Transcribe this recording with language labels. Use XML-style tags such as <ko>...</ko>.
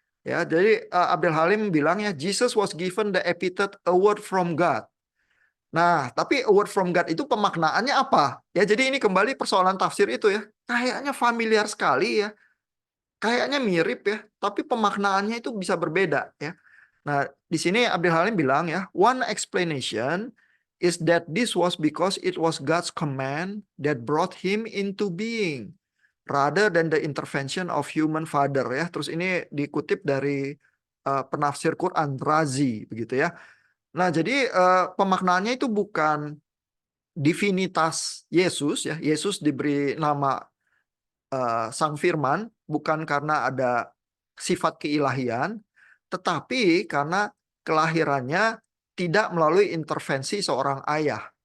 <id>Ya, jadi Abdel Halim bilang ya,</id> <en>Jesus was given the epithet a word from God.</en> <id>Nah, tapi</id> <en>a word from God</en> <id>itu pemaknaannya apa? Ya, jadi ini kembali persoalan tafsir itu ya. Kayaknya familiar sekali ya. Kayaknya mirip ya, tapi pemaknaannya itu bisa berbeda ya. Nah, di sini Abdul Halim bilang ya,</id> <en>one explanation is that this was because it was God's command that brought him into being rather than the intervention of human father ya.</en> <id>Terus ini dikutip dari penafsir Quran Razi begitu ya. Nah, jadi pemaknaannya itu bukan divinitas Yesus ya. Yesus diberi nama Sang Firman, bukan karena ada sifat keilahian, tetapi karena kelahirannya tidak melalui intervensi seorang ayah.</id>